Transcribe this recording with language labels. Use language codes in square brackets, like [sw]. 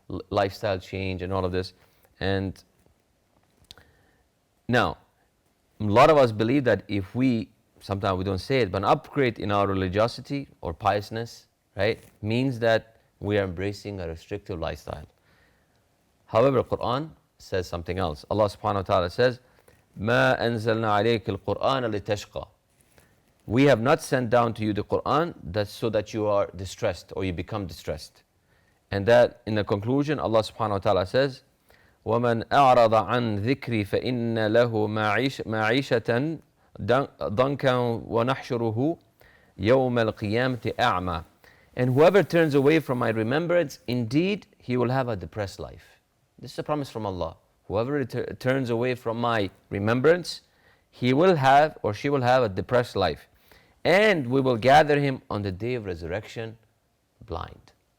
[en] Lifestyle change and all of this. And now, a lot of us believe that if sometimes we don't say it, but an upgrade in our religiosity or piousness, right, means that we are embracing a restrictive lifestyle. However, Quran says something else. Allah subhanahu wa ta'ala says, [ar] مَا أَنزَلْنَا عَلَيْكَ الْقُرْآنَ لِتَشْقَى. [en] We have not sent down to you the Quran so that you are distressed or you become distressed. And that in the conclusion, Allah subhanahu wa ta'ala says, [ar] وَمَنْ أَعْرَضَ عَنْ ذِكْرِي فَإِنَّ لَهُ مَعِيشَةً ضَنْكًا وَنَحْشُرُهُ يَوْمَ الْقِيَامَةِ أَعْمَى. [en] And whoever turns away from my remembrance, indeed, he will have a depressed life. This is a promise from Allah. Whoever turns away from my remembrance, he will have or she will have a depressed life. And we will gather him on the day of resurrection blind.